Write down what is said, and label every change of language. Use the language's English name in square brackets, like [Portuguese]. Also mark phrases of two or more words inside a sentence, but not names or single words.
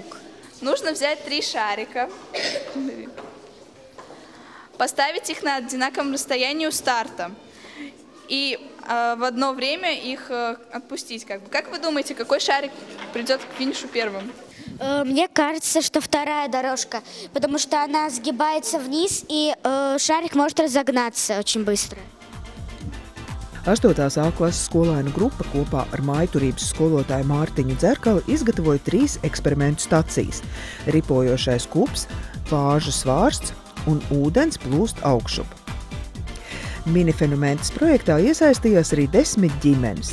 [Russian] Нужно взять 3 шарика, поставить их на одинаковом расстоянии у старта и в одно время их отпустить. Как вы думаете, какой шарик придет к финишу первым? Мне кажется, что вторая дорожка, потому что она сгибается вниз, и шарик может разогнаться очень быстро. [Latvian] 8. A klases skolēnu grupa kopā ar mājturības skolotāju Mārtiņu Dzerkali izgatavoja 3 eksperimentu stacijas – ripojošais kups, vāžu svārsts un ūdens plūst augšup. Minifenomentas projektā iesaistījās arī 10 ģimenes.